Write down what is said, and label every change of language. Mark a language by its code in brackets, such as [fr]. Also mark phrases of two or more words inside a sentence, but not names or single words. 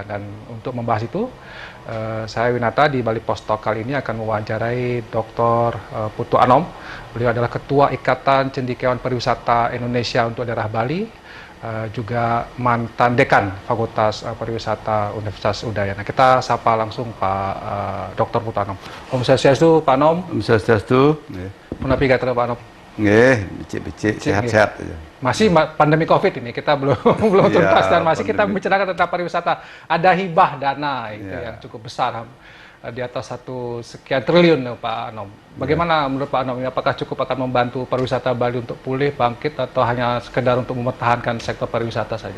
[id] Dan untuk membahas itu, saya Winata di Bali Post Talk kali ini akan mewawancarai Dr. Putu Anom. Beliau adalah Ketua Ikatan Cendekiawan Pariwisata Indonesia untuk daerah Bali, juga mantan dekan Fakultas Pariwisata Universitas Udayana. Kita sapa langsung Pak Dr. Putu Anom. [ban] Om Swastiastu, [id] Pak Anom. [ban] Om Swastiastu. Menapi kata Pak Anom. Nggih, becik-becik, [id] sehat-sehat aja. Masih pandemi Covid ini, kita belum tuntas, dan masih kita membicarakan tentang pariwisata. Ada hibah dana itu yang cukup besar, di atas 1 sekian triliun Pak Anom. Bagaimana menurut Pak Anom, apakah cukup akan membantu pariwisata Bali untuk pulih, bangkit, atau hanya sekedar untuk mempertahankan sektor pariwisata saja?